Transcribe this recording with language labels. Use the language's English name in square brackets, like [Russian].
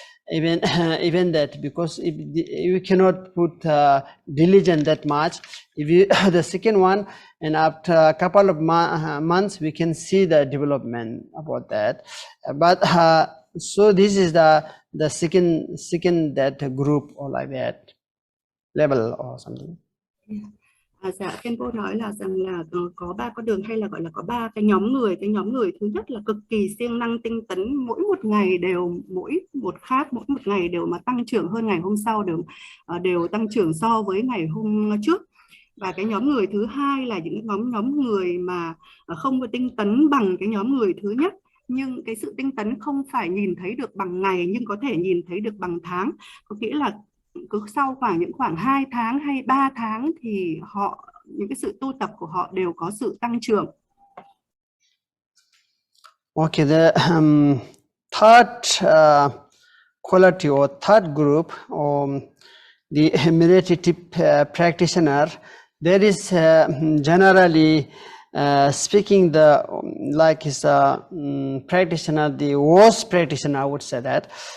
[English] Even that, because if you cannot put diligence that much, if you the second one, and after a couple of months we can see the development about that. But so this is the second that group or like that level or something. [Vietnamese] Dạ, Khenpo nói là rằng là có 3 con đường, hay là gọi là có 3 cái nhóm người. Cái nhóm người thứ nhất là cực kỳ siêng năng tinh tấn, mỗi một ngày đều mỗi một ngày đều mà tăng trưởng hơn ngày hôm sau, đều tăng trưởng so với ngày hôm trước. Và cái nhóm người thứ hai là những nhóm người mà không có tinh tấn bằng cái nhóm người thứ nhất, nhưng cái sự tinh tấn không phải nhìn thấy được bằng ngày, nhưng có thể nhìn thấy được bằng tháng. Có nghĩa là cứ sau khoảng 2 tháng hay 3 tháng thì họ những cái sự tu tập của họ đều có sự tăng trưởng. [English] Okay, the third quality or third group, the meditative practitioner, there is generally speaking the like is a practitioner, the worst practitioner, I would say that,